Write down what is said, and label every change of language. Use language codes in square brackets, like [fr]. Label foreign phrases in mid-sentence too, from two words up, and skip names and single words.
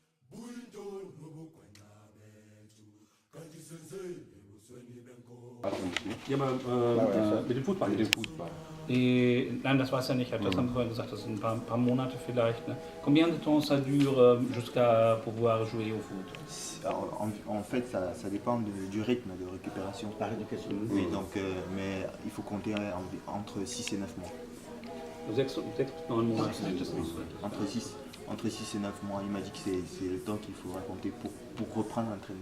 [de] Ja, aber mit dem Fußball. Mit dem Fußball. Nein, das weiß er nicht. Das haben wir vorhin gesagt, das sind ein paar Monate vielleicht. Ne? [fr] Combien de temps ça dure jusqu'à pouvoir jouer au foot? En fait, ça dépend du rythme de récupération. La rééducation. Oui, donc, mais il faut compter entre 6 et 9 mois. [de] 6 bis 9 Monate. [fr] Entre 6 et 9 mois, il m'a dit que c'est le temps qu'il faudra compter pour reprendre l'entraînement.